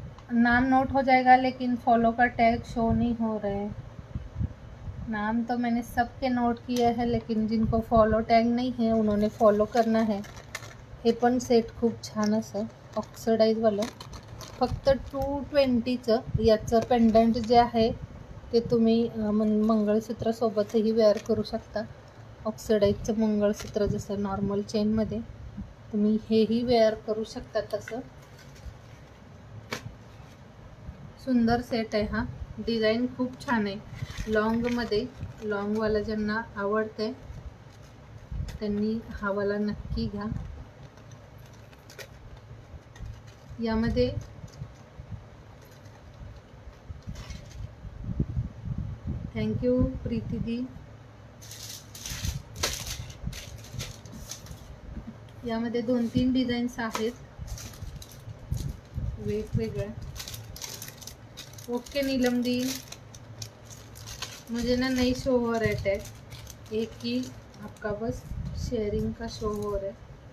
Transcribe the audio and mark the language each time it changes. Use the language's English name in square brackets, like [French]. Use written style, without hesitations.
[Hindi] नाम नोट हो जाएगा लेकिन फॉलो का टैग शो नहीं हो रहा है. नाम तो मैंने सबके नोट किया है लेकिन जिनको फॉलो टॅग [Marathi] नाही [Hindi] है उन्होंने फॉलो करना है. [Marathi] हे पण सेट खूप छान असं ऑक्सिडाईजवालं. फक्त 220चं याचं पेंडंट जे आहे ते तुम्ही मंगळसूत्रासोबतही वेअर करू शकता. ऑक्सिडाईजचं मंगळसूत्र जसं नॉर्मल चेनमध्ये तुम्ही हेही वेअर करू शकता. तसं सुंदर सेट आहे हा. डिझाईन खूप छान आहे. लॉंगमध्ये, लॉंगवाला ज्यांना आवडते त्यांनी हा वाला नक्की घ्या. यामध्ये थँक्यू प्रीती दी. यामध्ये 2-3 डिझाईन्स आहेत वेगवेगळ्या. ओके नीलम दी. [Hindi] मुझे ना नहीं शो हो रहा है टैग, एक ही आपका बस शेयरिंग का शो हो रहा है.